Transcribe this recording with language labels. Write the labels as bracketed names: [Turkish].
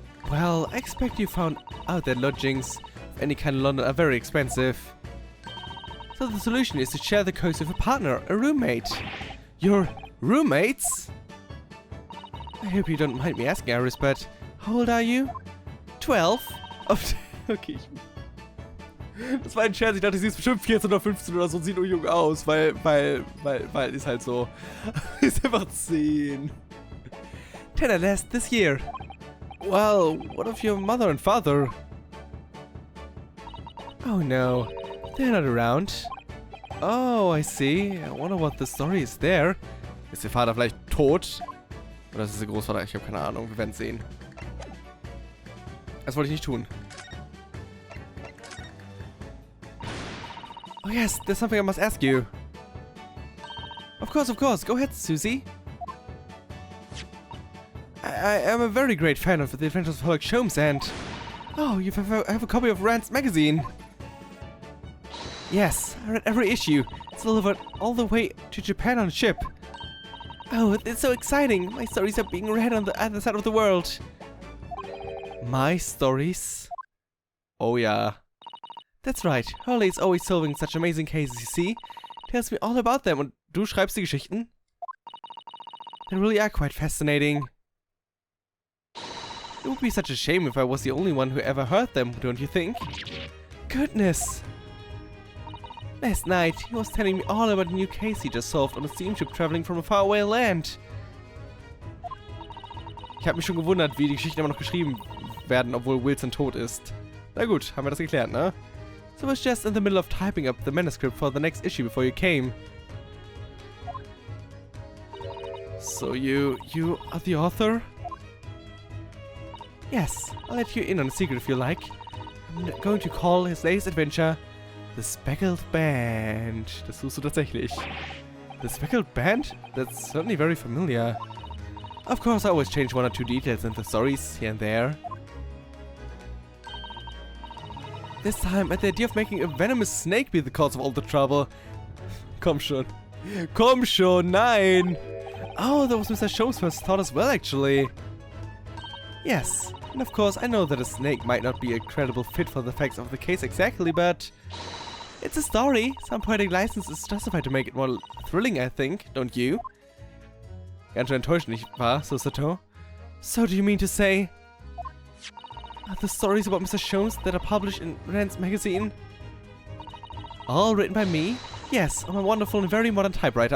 [English] Well, I expect you found out that lodgings of any kind in London are very expensive. So the solution is to share the cost with a partner, a roommate. Your roommates? I hope you don't mind me asking, Iris, but how old are you? 12? Oh, okay. [German] Das war ein Scherz, ich dachte, sie ist bestimmt 14 oder 15 oder so, sieht nur jung aus, weil ist halt so. Ist einfach 10. [English] 10 at last this year. Well, what of your mother and father? Oh no, they're not around. Oh, I see. I wonder what the story is there. [German] Ist ihr Vater vielleicht tot? Oder ist es ihr Großvater? Ich habe keine Ahnung, wir werden es sehen. Das wollte ich nicht tun. [English] Oh yes, there's something I must ask you. Of course, go ahead, Susie. I am a very great fan of the Adventures of Sherlock Holmes and... Oh, you have a copy of Rand's magazine. Yes, I read every issue. It's delivered all the way to Japan on a ship. Oh, it's so exciting. My stories are being read on the other side of the world. My stories? Oh yeah. That's right. Hurley is always solving such amazing cases, you see. Tells me all about them. [German] Und du schreibst die Geschichten? [English] They really are quite fascinating. It would be such a shame if I was the only one who ever heard them, don't you think? Goodness! Last night, he was telling me all about a new case he just solved on a steamship traveling from a faraway land. [German] Ich habe mich schon gewundert, wie die Geschichten immer noch geschrieben werden, obwohl Wilson tot ist. Na gut, haben wir das geklärt, ne? [English] So I was just in the middle of typing up the manuscript for the next issue before you came. So you are the author? Yes, I'll let you in on a secret if you like. I'm going to call his latest adventure The Speckled Band. [German] Das suchst du tatsächlich. [English] The Speckled Band? That's certainly very familiar. Of course, I always change one or two details in the stories here and there. This time, at the idea of making a venomous snake be the cause of all the trouble. [German] Komm schon. Komm schon, nein! [English] Oh, that was Mr. Show's first thought as well, actually. Yes, and of course I know that a snake might not be a credible fit for the facts of the case exactly, but... It's a story. Some poetic license is justified to make it more thrilling, I think, don't you? [German] Ganz schön enttäuschend, nicht wahr, Susato? [English] So do you mean to say... the stories about Mr. Shows that are published in Rand's magazine? All written by me? Yes, on a wonderful and very modern typewriter.